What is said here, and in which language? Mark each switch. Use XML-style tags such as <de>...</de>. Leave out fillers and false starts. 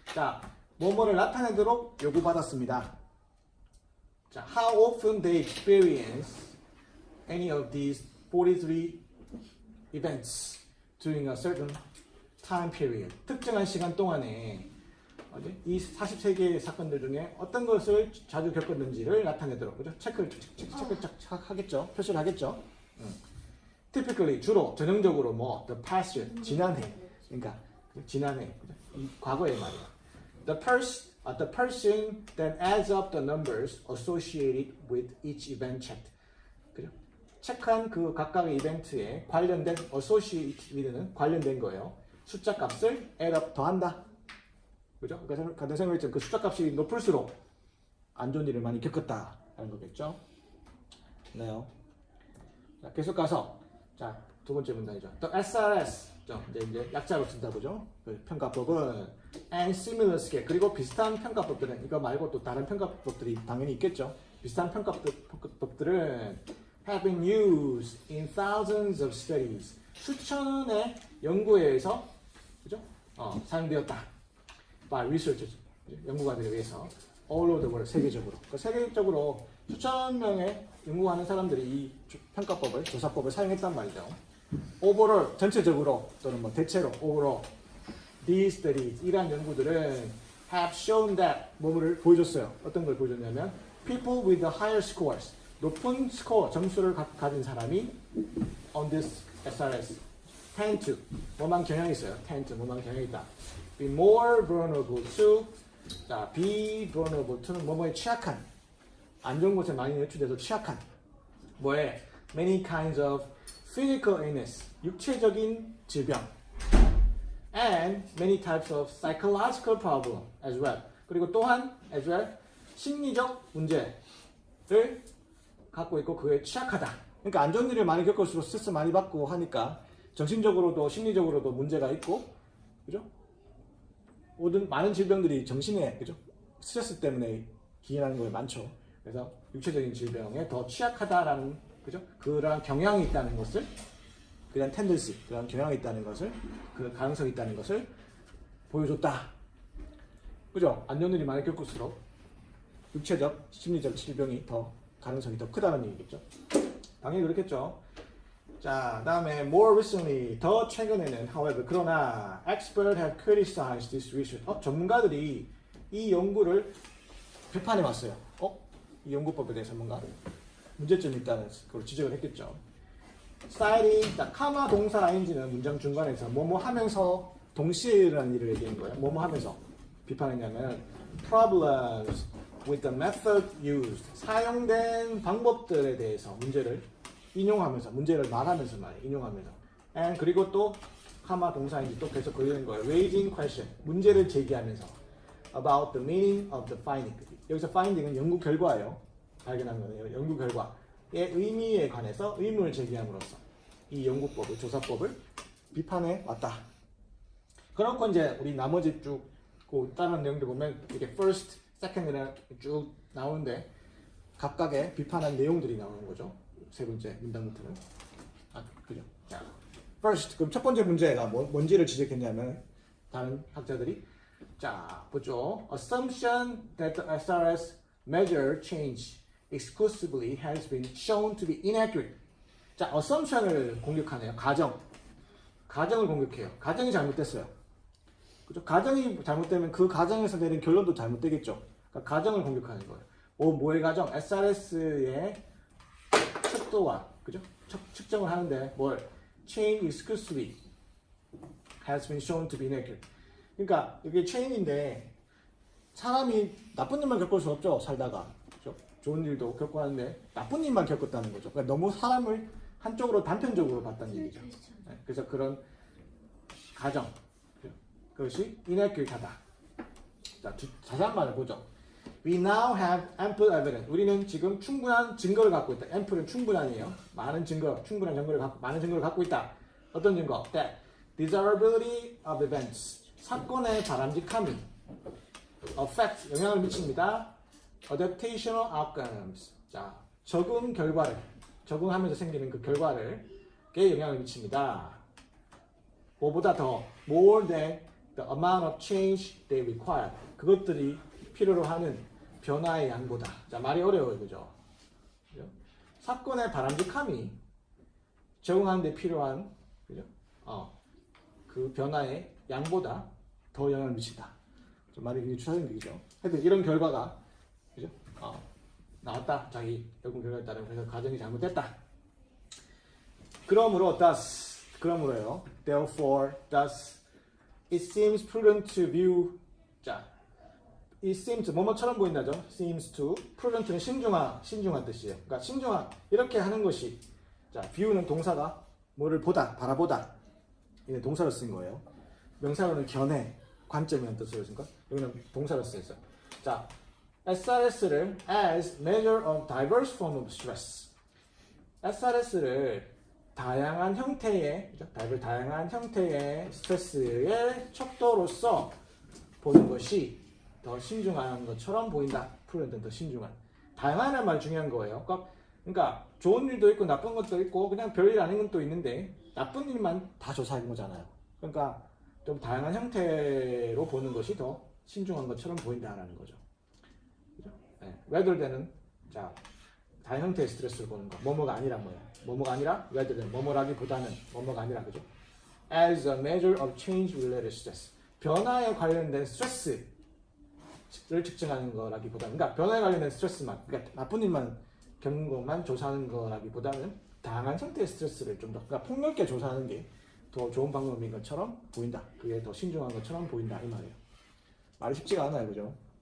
<ko>자, 뭐뭐를 나타내도록 요구받았습니다.</ko> <en>자, how often they experience any of these 43 events during a certain time period.</en> <ko>특정한 시간 동안에 이 43개의 사건들 중에 어떤 것을 자주 겪었는지를 나타내도록 그죠? 체크를 하겠죠. 표시를 하겠죠.</ko> <en>Typically</en> <ko>주로 전형적으로 뭐</ko> <en>the past year</en> <ko>지난해 그러니까 지난해 그죠? 이 과거의 말이야.</ko> <en>The person then adds up the numbers associated with each event checked.</en> <ko>그죠? 체크한 그 각각의 이벤트에 관련된 associated는 관련된 거예요. 숫자 값을 add up 더한다. 그죠? 그러니까 선생님이 그 숫자 값이 높을수록 안 좋은 일을 많이 겪었다라는 거겠죠. 네요. 자, 계속 가서 자, 두 번째 문장이죠. 또 SRS 이제 약자로 쓴다 보죠. 그 평가법은</ko> <en>and similar scale</en> <ko>그리고 비슷한 평가법들은 이거 말고 또 다른 평가법들이 당연히 있겠죠. 비슷한 평가법들은</ko> <en>have been used in thousands of studies</en> <ko>수천의 연구에서 그죠? 사용되었다.</ko> <en>by researchers</en> <ko>연구가들에 의해서</ko> <en>all over the world</en> <ko>세계적으로 세계적으로 수천 명의 연구하는 사람들이 이 평가법을 조사법을 사용했단 말이죠.</ko> <en>overall</en> <ko>전체적으로 또는 뭐 대체로</ko> <en>overall these studies 이러한 연구들은 have shown that</en> <ko>뭐를 보여줬어요. 어떤 걸 보여줬냐면</ko> <en>people with the higher scores</en> <ko>높은 스코어 점수를 가진 사람이</ko> <en>on this SRS tend to</en> <ko>뭐만 경향이 있어요.</ko> <en>tend to</en> <ko>뭐만 경향이 있다.</ko> <en>be more vulnerable to 자, be vulnerable to는</en> <ko>뭐뭐에 취약한 안 좋은 곳에 많이 노출돼서 취약한 뭐에</ko> <en>many kinds of physical illness</en> <ko>육체적인 질병</ko> <en>and many types of psychological problem as well</en> <ko>그리고 또한</ko> <en>as well</en> <ko>심리적 문제를 갖고 있고 그에 취약하다. 그러니까 안 좋은 일을 많이 겪을수록 스트레스 많이 받고 하니까 정신적으로도 심리적으로도 문제가 있고 그죠? 모든 많은 질병들이 정신에 그죠? 스트레스 때문에 기인하는 거에 많죠. 그래서 육체적인 질병에 더 취약하다라는 그죠? 그러한 경향이 있다는 것을 그런 텐dency, 그런 경향이 있다는 것을 그 가능성이 있다는 것을 보여줬다. 그죠? 안 좋은 일이 많이 겪을수록 육체적, 심리적 질병이 더 가능성이 더 크다는 얘기겠죠. 당연히 그렇겠죠. 자, 다음에</ko> <en>more recently</en> <ko>더 최근에는</ko> <en>however</en> <ko>그러나</ko> <en>experts have criticized this research.</en> <ko>전문가들이 이 연구를 비판해 왔어요. 이 연구법에 대해서 뭔가 문제점이 있다는 걸 지적을 했겠죠. citing, 카마 동사 ing는 문장 중간에서 뭐뭐 하면서 동시에 일어나는 일을 얘기한 거예요. 뭐뭐 하면서 비판했냐면</ko> <en>problems with the method used</en> <ko>사용된 방법들에 대해서 문제를 인용하면서 문제를 말하면서 말이에요. 인용하면서 and 그리고 또 카마 동사인지 또 계속 걸리는 거예요.</ko> <en>raising question</en> <ko>문제를 제기하면서</ko> <en>about the meaning of the finding 여기서 finding은</en> <ko>연구 결과예요. 발견한 거예요. 연구 결과의 의미에 관해서 의문을 제기함으로써 이 연구법을 조사법을 비판해 왔다. 그렇고 이제 우리 나머지 쭉 그 다른 내용들 보면 이렇게 first, second이랑 쭉 나오는데 각각의 비판한 내용들이 나오는 거죠. 세 번째 문단부터는 그죠? 자, first 그럼 첫 번째 문제가 뭔지를 지적했냐면 다른 학자들이 자 보죠.</ko> <en>Assumption that the SRS measure change exclusively has been shown to be inaccurate.</en> <ko>자, assumption을 공격하네요. 가정을 공격해요. 가정이 잘못됐어요. 그죠? 가정이 잘못되면 그 가정에서 내린 결론도 잘못되겠죠. 그러니까 가정을 공격하는 거예요. 뭐의 가정? SRS의 척도와 그죠? 측정을 하는데 뭘?</ko> <en>Chain exclusively has been shown to be inaccurate.</en> <ko>그러니까 이게 체인인데 사람이 나쁜 일만 겪을 수 없죠. 살다가 그죠? 좋은 일도 겪고 하는데 나쁜 일만 겪었다는 거죠. 그러니까 너무 사람을 한쪽으로 단편적으로 봤다는 얘기죠. 네, 그래서 그런 가정 그것이 inaccurate하다. 자, 자세한 말을 보죠.</ko> <en>We now have ample evidence.</en> <ko>우리는 지금 충분한 증거를 갖고 있다. ample은 충분한이에요. 많은 증거, 충분한 증거를 갖고 많은 증거를 갖고 있다. 어떤 증거?</ko> <en>That desirability of events.</en> <ko>사건의 바람직함이 affect 영향을 미칩니다.</ko> <en>adaptational outcomes.</en> <ko>자, 적응하면서 생기는 그 결과를 영향을 미칩니다. 뭐보다 더</ko> <en>more than the amount of change they require.</en> <ko>그것들이 필요로 하는 변화의 양보다. 자, 말이 어려워요. 그죠? 사건의 바람직함이 적응하는 데 필요한 그죠? 그 변화의 양보다 더 영향을 미친다. 좀 말이 굉장히 추상적인 얘기죠. 하여튼 이런 결과가 그죠? 나왔다. 자기 연구 결과에 따른 그래서 가정이 잘못됐다. 그러므로요.</ko> <en>Therefore, thus, it seems prudent to view.</en> <ko>자,</ko> <en>it seems</en> <ko>뭐뭐처럼 보인다죠.</ko> <en>seems to prudent</en> <ko>는 신중한 뜻이에요. 그러니까 신중한 이렇게 하는 것이 자, view는 동사가 뭐를 보다, 바라보다. 이는 동사로 쓴 거예요. 명사로는 견해, 관점이라는 뜻으로 쓴 거. 여기는 동사로 쓰였어요.</ko> <en>자, SRS를 as measure of diverse form of stress. SRS를</en> <ko>다양한 형태의 그죠? 다양한 형태의 스트레스의 척도로서 보는 것이 더 신중한 것처럼 보인다. 프로그램은 더 신중한. 다양한 말 중요한 거예요. 그러니까 좋은 일도 있고 나쁜 것도 있고 그냥 별일 아닌 것도 있는데 나쁜 일만 다 조사한 거잖아요. 그러니까 좀 다양한 형태로 보는 것이 더 신중한 것처럼 보인다라는 거죠. 그죠? 네.</ko> <en>rather than</en> <ko>은 자 다양한 형태의 스트레스를 보는 거. 뭐뭐가 아니라 뭐예요? 뭐뭐가 아니라</ko> <en>rather than</en> <ko>뭐뭐라기보다는 뭐뭐가 아니라 그죠?</ko> <en>as a measure of change related stress.</en> <ko>변화에 관련된 스트레스를 측정하는 거라기보다는 그러니까 변화에 관련된 스트레스만 그러니까 나쁜 일만 겪는 것만 조사하는 거라기보다는 다양한 형태의 스트레스를 좀 더 그러니까 폭넓게 조사하는 게 더 좋은 방법인 것처럼 보인다. 그게 더 신중한 것처럼 보인다 이 말이에요. 말이 쉽지가 않아요, 그죠?</ko>